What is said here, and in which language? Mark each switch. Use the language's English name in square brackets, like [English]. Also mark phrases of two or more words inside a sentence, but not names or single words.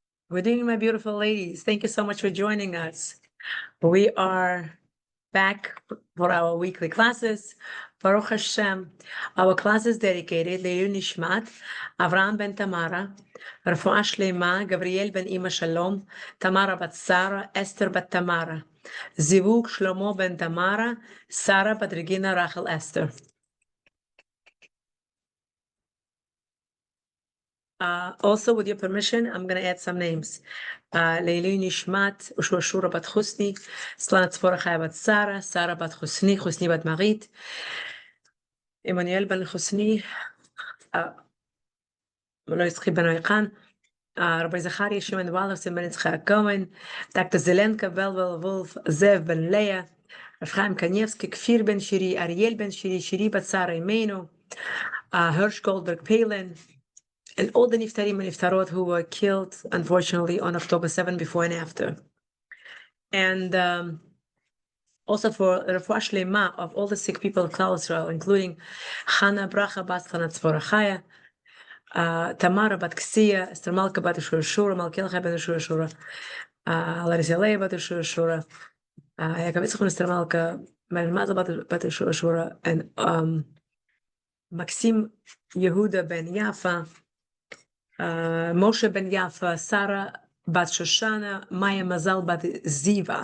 [English] Good evening, my beautiful ladies. Thank you so much for joining us. We are back for our weekly classes. [Hebrew] ברוך השם. [English] Our class is dedicated [Hebrew] לעילוי נשמת, [English] Avram ben Tamara, [Hebrew] רפואה שלמה, [English] Gabriel ben Ima Shalom, Tamara bat Sarah, Esther bat Tamara, Zivug Shlomo ben Tamara, Sarah bat Regina Rachel Esther. Also, with your permission, I'm going to add some names. [Hebrew] לעילוי נשמת, [English] Ushua bat Chusni, Slana Tzvora Chaya bat Sarah, Sarah bat Chusni, Chusni bat Marit, Emmanuel ben Chusni, [Hebrew] לא יצחי בן אויחן, רבי זכריה שמעון וולף, בן יצחק הכהן, דוקטור זלנקה, בלבל וולף, זאב בן לאה, רב חיים קניבסקי, כפיר בן שירי, אריאל בן שירי, שירי בת שרה אימנו, הרש גולדברג פיילן, [English] and all the niftarim and niftarot who were killed, unfortunately, on October 7 before and after. And also for [Hebrew] רפואה שלמה [English] of all the sick people of [Hebrew] כלל ישראל, [English] including Hannah Bracha Bas Chana Tzvora Chaya, Tamara bat Ksiya, Esther Malka bat Shura, Malkielcha bat Shura, Larissa Leah bat Shura, Yaakov Yitzchak Esther Malka, Ben Mazel bat Shura, and Maxim Yehuda ben Yafa, Moshe ben Yafa, Sarah bat Shoshana, Maya Mazal bat Ziva.